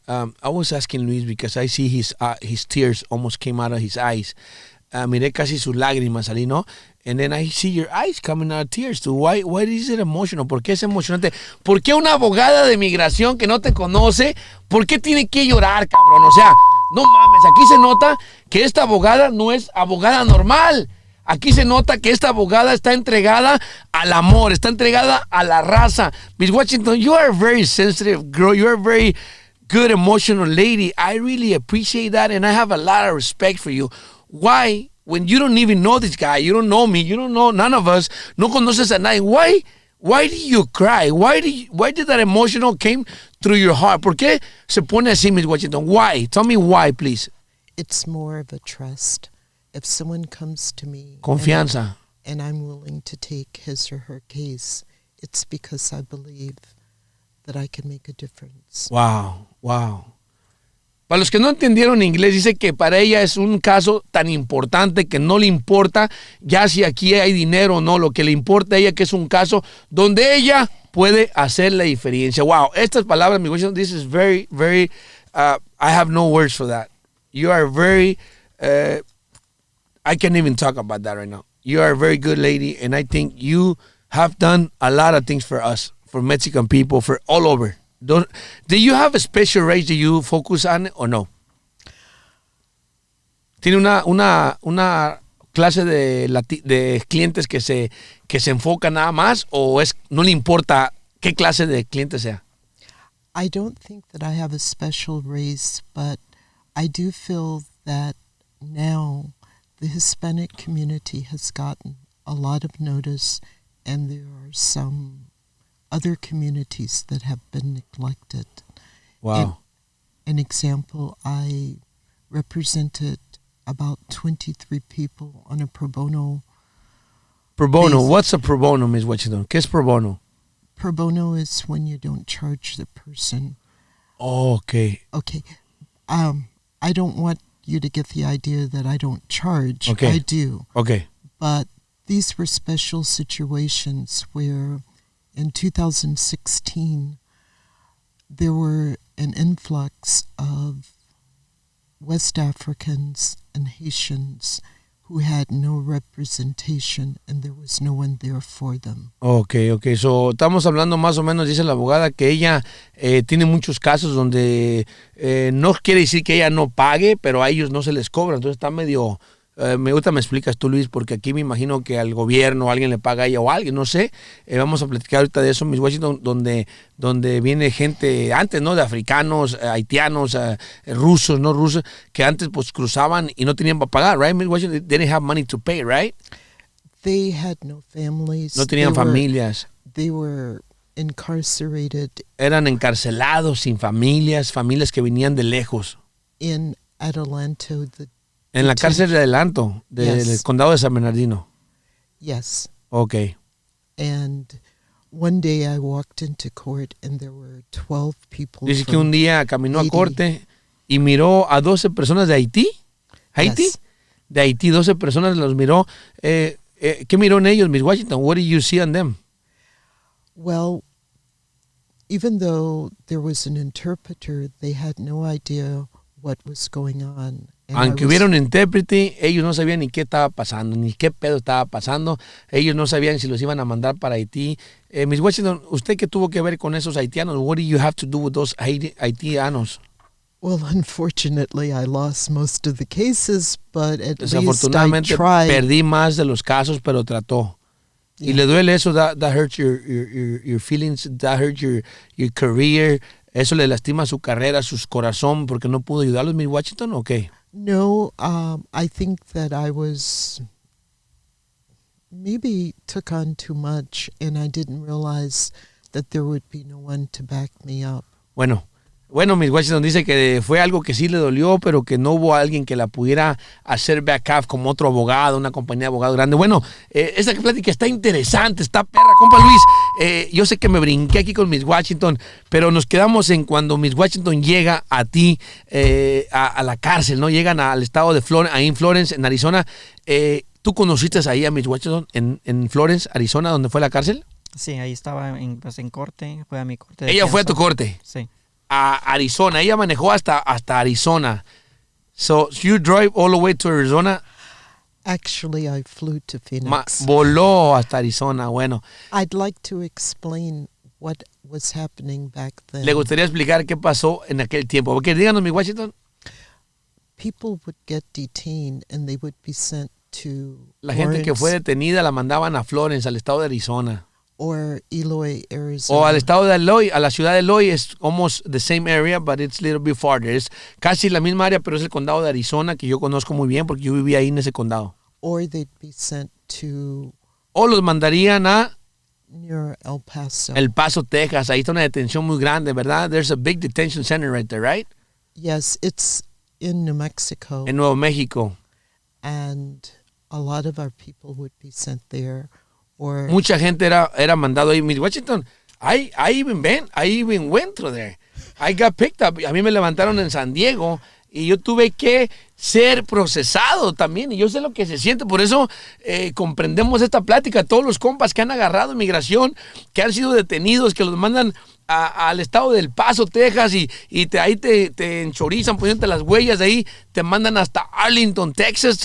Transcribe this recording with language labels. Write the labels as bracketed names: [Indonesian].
[English] I was asking Luis because I see his tears almost came out of his eyes. [Spanish] Miré casi sus lágrimas salí, ¿no? [English] And then I see your eyes coming out of tears too. Why is it emotional? [Spanish] ¿Por qué es emocionante? ¿Por qué una abogada de migración que no te conoce, por qué tiene que llorar, cabrón? O sea, no mames, aquí se nota que esta abogada no es abogada normal. Aquí se nota que esta abogada está entregada al amor, está entregada a la raza. [English] Miss Washington, you are a very sensitive girl. You are a very good emotional lady. I really appreciate that, and I have a lot of respect for you. Why, when you don't even know this guy, you don't know me, you don't know none of us, [Spanish] no conoces a nadie, [English] why Why did you cry? Why did that emotional came through your heart? [Spanish] ¿Por qué se pone así, Miss Washington? [English] Why? Tell me why, please. It's more of a trust. If someone comes to me [Spanish] Confianza. [English] and I'm willing to take his or her case, it's because I believe that I can make a difference. Wow, wow. [Spanish] Para los que no entendieron inglés, dice que para ella es un caso tan importante que no le importa ya si aquí hay dinero o no. Lo que le importa a ella que es un caso donde ella puede hacer la diferencia. [English] Wow, [Spanish] estas palabras, [English] mi Washington, this is very, very, I have no words for that. You are very, I can't even talk about that right now. You are a very good lady, and I think you have done a lot of things for us, for Mexican people, for all over. Do you have a special race that you focus on or no? [Spanish] ¿Tiene una clase de clientes que se enfocan nada más o no le importa qué clase de cliente sea? [English] I don't think that I have a special race, but I do feel that now the Hispanic community has gotten a lot of notice, and there are some other communities that have been neglected. Wow. An example, I represented about 23 people on a pro bono. Pro bono. basis. What's a pro bono, Ms. Washington? [Spanish] ¿Qué es pro bono? [English] Pro bono is when you don't charge the person. Oh, okay. Okay. I don't want you to get the idea that I don't charge. Okay. I do. Okay. But these were special situations where in 2016 there were an influx of West Africans and Haitians who had no representation, and there was no one there for them. Okay. [Spanish] So, estamos hablando más o menos, dice la abogada, que ella tiene muchos casos donde no quiere decir que ella no pague, pero a ellos no se les cobra. Entonces está medio... me explicas tú, Luis, porque aquí me imagino que al gobierno alguien le paga a ella o a alguien, no sé. Vamos a platicar ahorita de eso, Miss Washington, donde viene gente antes, ¿no? De africanos, haitianos, rusos, no rusos, que antes pues cruzaban y no tenían para pagar, right? [English] Miss Washington, they didn't have money to pay, right? They had no families. [Spanish] No tenían familias. [English] They were incarcerated. [Spanish] Eran encarcelados, sin familias que venían de lejos. [English] In Adelanto, [Spanish] En la cárcel de Adelanto, del [English] Yes. [Spanish] condado de San Bernardino. [English] Yes. Okay. And one day I walked into court and there were 12 people. [Spanish] Dice que [English] from [Spanish] un día caminó a [English] Haiti. [Spanish] corte y miró a 12 personas de Haití. ¿Haití? [English] Yes. [Spanish] De Haití, 12 personas los miró. ¿Qué miró en ellos, Miss Washington? [English] What did you see on them? Well, even though there was an interpreter, they had no idea what was going on. And [Spanish] Aunque hubiera un intérprete, ellos no sabían ni qué estaba pasando, ni qué pedo estaba pasando. Ellos no sabían si los iban a mandar para Haití. Miss Washington, ¿usted qué tuvo que ver con esos haitianos? [English] What do you have to do with those haitianos? Well, unfortunately, I lost most of the cases, but at least I [Spanish] Desafortunadamente [English] tried. [Spanish] perdí más de los casos, pero trató. Y [English] Yeah. [Spanish] le duele eso, [English] that hurts your feelings, that hurts your career. [Spanish] Eso le lastima su carrera, su corazón, porque no pudo ayudarlos, Miss Washington, okay. [English] No, I think that I was maybe took on too much, and I didn't realize that there would be no one to back me up. [Spanish] Bueno, Miss Washington dice que fue algo que sí le dolió, pero que no hubo alguien que la pudiera hacer backup como otro abogado, una compañía de abogados grande. Bueno, esta plática está interesante, está perra. Compa Luis, yo sé que me brinqué aquí con Miss Washington, pero nos quedamos en cuando Miss Washington llega a ti, a la cárcel, ¿no? Llegan al estado de Florence, ahí en Florence, en Arizona. ¿Tú conociste ahí a Miss Washington en Florence, Arizona, donde fue la cárcel? Sí, ahí estaba en corte, fue a mi corte. Ella fue a tu corte. Sí. A Arizona. Ella manejó hasta Arizona. [English] So you drove all the way to Arizona. Actually, I flew to Phoenix. [Spanish] Voló hasta Arizona. Bueno, [English] I'd like to explain what was happening back then. [Spanish] le gustaría explicar qué pasó en aquel tiempo. Porque díganos, mi Washington. [English] People would get detained and they would be sent to [Spanish] La gente que fue [English] Lawrence [Spanish] detenida la mandaban a Florence, al estado de Arizona. [English] or Eloy, Arizona. [Spanish] O al estado de Eloy, a la ciudad de Eloy. [English] Es almost the same area, but it's a little bit farther. [Spanish] Es casi la misma área, pero es el condado de Arizona, que yo conozco muy bien porque yo viví ahí en ese condado. [English] Or they'd be sent to [Spanish] O los mandarían a [English] near El Paso. [Spanish] El Paso, Texas. Ahí está una detención muy grande, ¿verdad? [English] There's a big detention center right there, right? Yes, it's in New Mexico. [Spanish] En Nuevo México. [English] And a lot of our people would be sent there. Or [Spanish] Mucha gente era mandado ahí. [English] Miss Washington, I even went through there. I got picked up. [Spanish] A mí me levantaron en San Diego y yo tuve que ser procesado también. Y yo sé lo que se siente. Por eso comprendemos esta plática. Todos los compas que han agarrado inmigración, que han sido detenidos, que los mandan al estado del Paso, Texas, y ahí te enchorizan poniéndote las huellas de ahí, te mandan hasta Arlington, Texas.